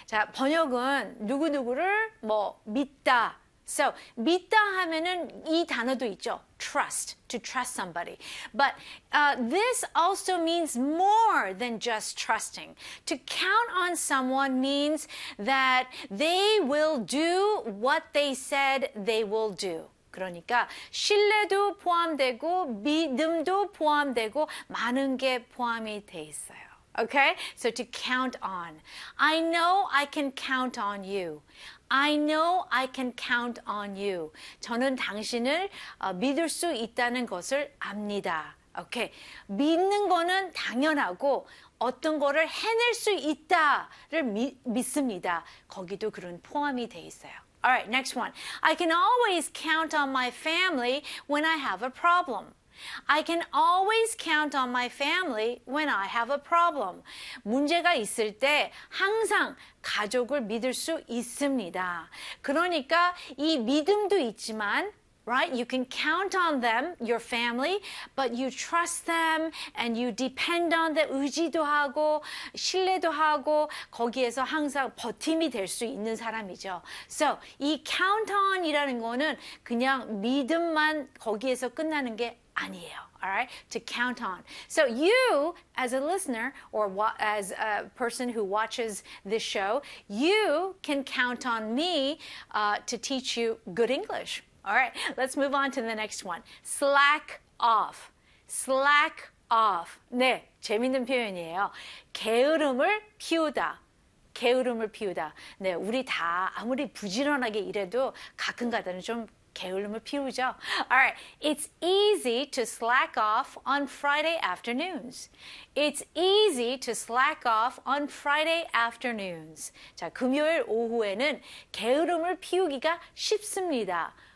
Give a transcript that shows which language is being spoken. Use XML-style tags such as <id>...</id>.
<ko>자, 번역은 누구누구를 뭐 믿다.</ko> <en>So,</en> <ko>믿다 하면은 이 단어도 있죠.</ko> <en>Trust, to trust somebody. But this also means more than just trusting. To count on someone means that they will do what they said they will do.</en> <ko>그러니까 신뢰도 포함되고 믿음도 포함되고 많은 게 포함이 돼 있어요.</ko> <en>Okay? So to count on. I know I can count on you. I know I can count on you.</en> <ko>저는 당신을 믿을 수 있다는 것을 압니다.</ko> <en>Okay.</en> <ko>믿는 거는 당연하고 어떤 거를 해낼 수 있다를 믿습니다. 거기도 그런 포함이 돼 있어요.</ko> <en>All right, next one. I can always count on my family when I have a problem. I can always count on my family when I have a problem.</en> <ko>문제가 있을 때 항상 가족을 믿을 수 있습니다. 그러니까 이 믿음도 있지만,</ko> <en>right? You can count on them, your family, but you trust them and you depend on them.</en> <ko>의지도 하고, 신뢰도 하고, 거기에서 항상 버팀이 될수 있는 사람이죠. So, 이 count on이라는 거는 그냥 믿음만 거기에서 끝나는 게 아니에요.</ko> <en>All right? To count on. So you, as a listener or as a person who watches this show, you can count on me to teach you good English. All right, let's move on to the next one. Slack off. Slack off.</en> <ko>네, 재밌는 표현이에요. 게으름을 피우다. 게으름을 피우다. 네, 우리 다 아무리 부지런하게 일해도 가끔가다는 좀 게으름을 피우죠.</ko> <en>Alright, it's easy to slack off on Friday afternoons. It's easy to slack off on Friday afternoons.</en> <ko>자, 금요일 오후에는 게으름을 피우기가 쉽습니다.</ko>